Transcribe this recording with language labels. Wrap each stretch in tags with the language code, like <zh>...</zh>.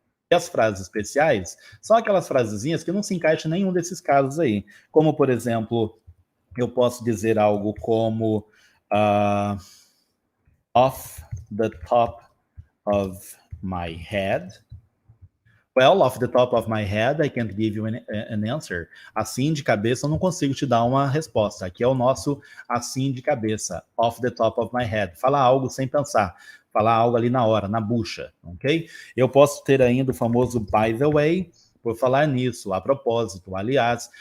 <pt>E as frases especiais são aquelas frasezinhas que não se encaixam em nenhum desses casos aí. Como, por exemplo, eu posso dizer algo como</pt> <en>off the top of my head. Well, off the top of my head, I can't give you an answer.</en> <pt>Assim de cabeça, eu não consigo te dar uma resposta. Aqui é o nosso assim de cabeça.</pt> <en>Off the top of my head.</en> <pt>Falar algo sem pensar. Falar algo ali na hora, na bucha, ok? Eu posso ter ainda o famoso</pt> <en>by the way,</en> <pt>por falar nisso, a propósito, aliás.</pt>